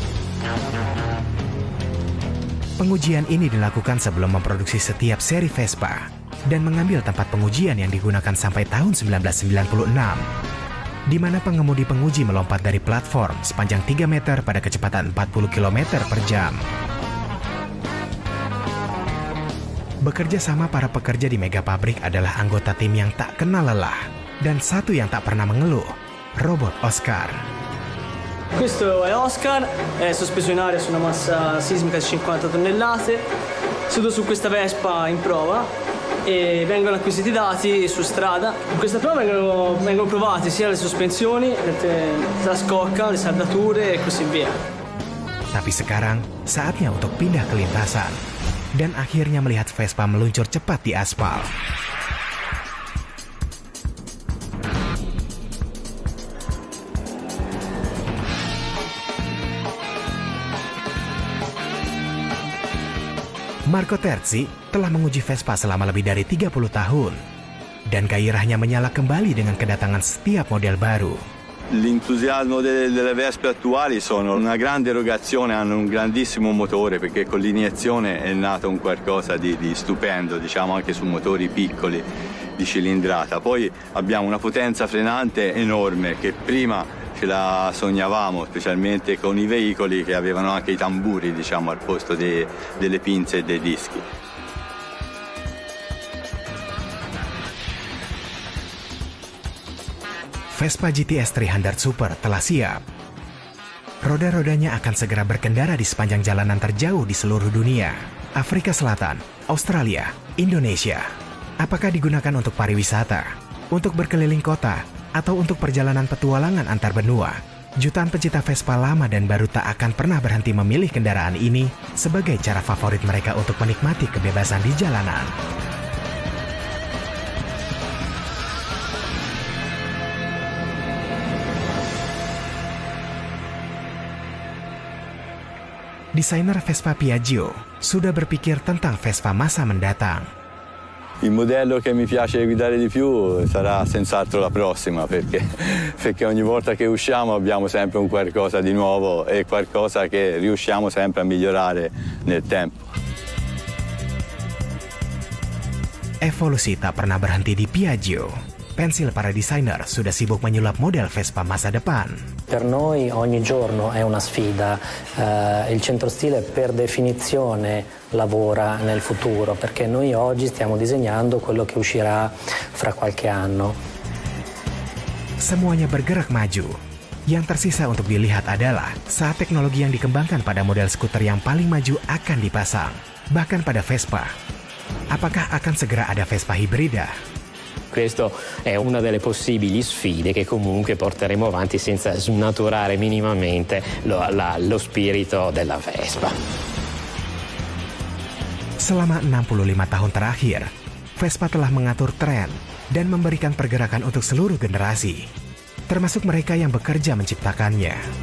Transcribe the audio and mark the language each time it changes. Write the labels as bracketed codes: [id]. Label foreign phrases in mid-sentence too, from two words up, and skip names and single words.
[id] Pengujian ini dilakukan sebelum memproduksi setiap seri Vespa dan mengambil tempat pengujian yang digunakan sampai tahun 1996, di mana pengemudi penguji melompat dari platform sepanjang 3 meter pada kecepatan 40 km per jam. Bekerja sama para pekerja di mega pabrik adalah anggota tim yang tak kenal lelah dan satu yang tak pernah mengeluh, robot Oscar. [it] Questo è Oscar, è sospeso in aria su una massa sismica di 50 tonnellate, seduto su questa Vespa in prova e vengono acquisiti dati su strada. In questa prova vengono provati sia le sospensioni, la scocca, le saldature e così via. [id] Tapi sekarang saatnya untuk pindah ke lintasan dan akhirnya melihat Vespa meluncur cepat di aspal. Marco Terzi telah menguji Vespa selama lebih dari 30 tahun dan gairahnya menyala kembali dengan kedatangan setiap model baru. [it] L'entusiasmo delle Vespe attuali sono una grande erogazione, hanno un grandissimo motore perché con l'iniezione è nato un qualcosa di stupendo, diciamo anche su motori piccoli di cilindrata. Poi abbiamo una potenza frenante enorme che prima ce la sognavamo, specialmente con i veicoli che avevano anche i tamburi, diciamo, al posto delle pinze e dei dischi. [id] Vespa GTS 300 Super telah siap. Roda-rodanya akan segera berkendara di sepanjang jalanan terjauh di seluruh dunia. Afrika Selatan, Australia, Indonesia. Apakah digunakan untuk pariwisata, untuk berkeliling kota, atau untuk perjalanan petualangan antar benua? Jutaan pecinta Vespa lama dan baru tak akan pernah berhenti memilih kendaraan ini sebagai cara favorit mereka untuk menikmati kebebasan di jalanan. Desainer Vespa Piaggio sudah berpikir tentang Vespa masa mendatang. [it] Il modello che mi piace guidare di più sarà senz'altro la prossima perché ogni volta che usciamo abbiamo sempre un qualcosa di nuovo e qualcosa che riusciamo sempre a migliorare nel tempo. [id] Evolusi tak pernah berhenti di Piaggio. Pensil para desainer sudah sibuk menyulap model Vespa masa depan. [it] Per noi ogni giorno è una sfida, il centro stile per definizione lavora nel futuro perché noi oggi stiamo disegnando quello che uscirà fra qualche anno. [id] Semuanya bergerak maju. Yang tersisa untuk dilihat adalah saat teknologi yang dikembangkan pada model skuter yang paling maju akan dipasang, bahkan pada Vespa. Apakah akan segera ada Vespa hibrida? [it] Questa è una delle possibili sfide che comunque porteremo avanti senza snaturare minimamente lo spirito della Vespa. [id] Selama 65 tahun terakhir, Vespa telah mengatur tren dan memberikan pergerakan untuk seluruh generasi, termasuk mereka yang bekerja menciptakannya.